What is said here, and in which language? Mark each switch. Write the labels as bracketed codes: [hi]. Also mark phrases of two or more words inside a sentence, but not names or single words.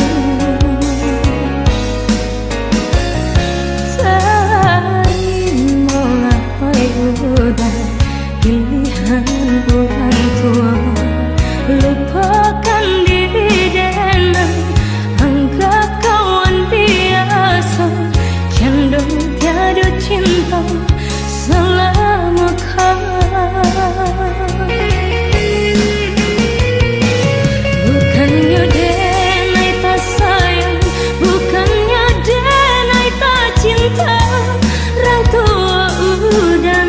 [id] terimalah udah pilihan orang tua lupakan diri dan anggap kawan biasa cenderung tiada cinta selama [min] bukannya denai tak sayang bukannya denai tak cinta orang tua udah